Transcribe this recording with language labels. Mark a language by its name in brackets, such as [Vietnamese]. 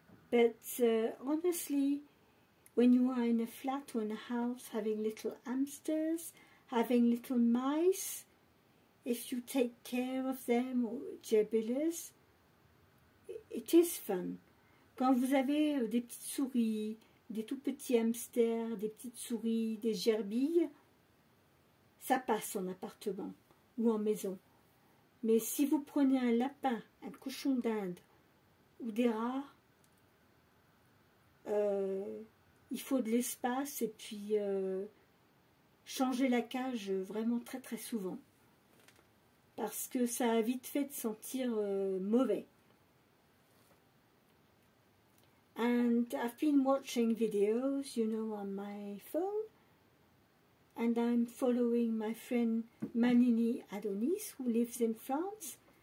[English] But honestly, when you are in a flat or in a house having little hamsters, having little mice, if you take care of them or gerbilas, it is fun. [French] Quand vous avez des petites souris, des tout petits hamsters, des petites souris, des gerbilles, ça passe en appartement ou en maison. Mais si vous prenez un lapin, un cochon d'Inde ou des rats, il faut de l'espace et puis changer la cage vraiment très très souvent. Parce que ça a vite fait de sentir mauvais. [English] And I've been watching videos, you know, on my phone. And I'm following my friend Manini Adonis, who lives in France.